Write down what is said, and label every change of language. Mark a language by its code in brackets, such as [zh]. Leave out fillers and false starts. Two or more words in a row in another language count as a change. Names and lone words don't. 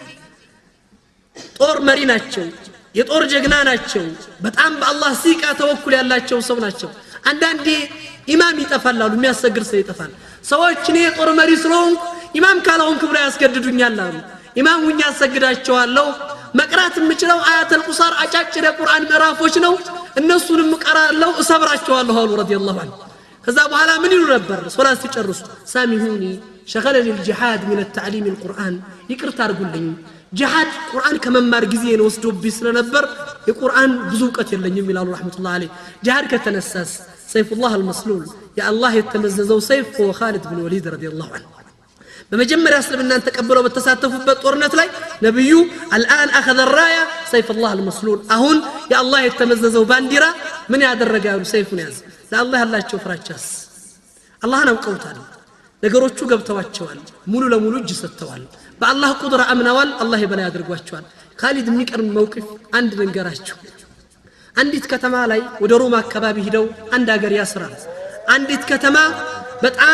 [am] ጦር መሪ ናቸው የጦር ጀግና ናቸው በጣም በአላህ ሲቃ ተወኩል ያላቸው ሰው ናቸው አንዳንዴ ኢማም ይጠፋላሉ የሚያሰግድ ሰው ይጠፋል ሰዎች እኔ የጦር መሪ ስለሆንኩ ኢማም ካላውን ክብር ያስገድዱኛል አሉ ኢማም ሁኛ ያሰግዳቸዋለሁ መቅራት የምችለው [ar] آيات القصار [am] አጫጭር የቁርአን ምዕራፎች ነው እነሱንም ቀራለሁ እሰብራቸዋለሁ አሉ [ar] رضي الله عنه [am] ከዛ በኋላ ምን ይሉ ነበር ሶላት ሲጨርሱ ሳሚሁኒ [ar] شغلني الجهاد من التعليم القرآن [am] ይቅርታ አድርጉልኝ ጂሃድ ቁርአን ከመማር ጊዜ ነው ወስዶብኝ ስለነበር የቁርአን ብዙ ዕውቀት የለኝም ይላሉ [ar] رحمة الله عليه [am] ጂሃድ ከተነሳስ [ar] سيف الله المسلول [am] ያ አላህ የተመዘዘው ሰይፍ [ar] هو خالد بن وليد رضي الله عنه [am] በመጀመሪያ እስልምናን ተቀበለው በተሳተፉበት ጦርነት ላይ ነብዩ [ar] الان اخذ الرايه سيف الله المسلول [am] አሁን ያ አላህ የተመዘዘው ባንዲራ ምን ያደረጋሉ ሰይፉን ያዝ ለአላህ ያላቸው ፍራቻስ አላህን አውቀውታል ነገሮቹ ገብተዋቸዋል ሙሉ ለሙሉ እጅ ሰጥተዋል በአላህ ቁድራ አምነዋል አላህ ይበላይ አድርጓቸዋል ኻሊድ የሚቀርም መውቅፍ አንድ ነገራቸው አንዲት ከተማ ላይ ወደ ሮማ አካባቢ ሄደው አንድ ሀገር ያስራል አንዲት ከተማ በጣም